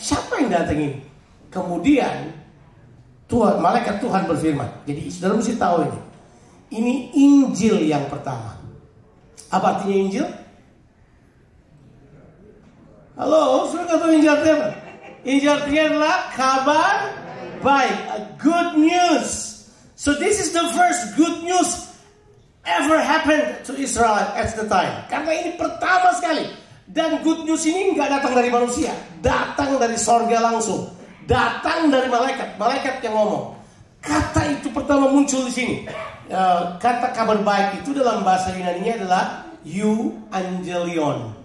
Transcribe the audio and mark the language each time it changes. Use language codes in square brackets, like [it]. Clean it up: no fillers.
[id] Siapa yang datang ini? Kemudian malaikat Tuhan berfirman. Jadi saudara mesti tahu ini. Ini Injil yang pertama. Apa artinya Injil? Halo, sudah nggak tahu Injil artinya apa? Injil artinya adalah kabar baik, [en] a good news. So this is the first good news ever happened to Israel at the time. [id] Karena ini pertama sekali. Dan good news ini nggak datang dari manusia, datang dari sorga langsung, datang dari malaikat yang ngomong. Kata itu pertama muncul di sini. Kata kabar baik itu dalam bahasa Yunani adalah euangelion.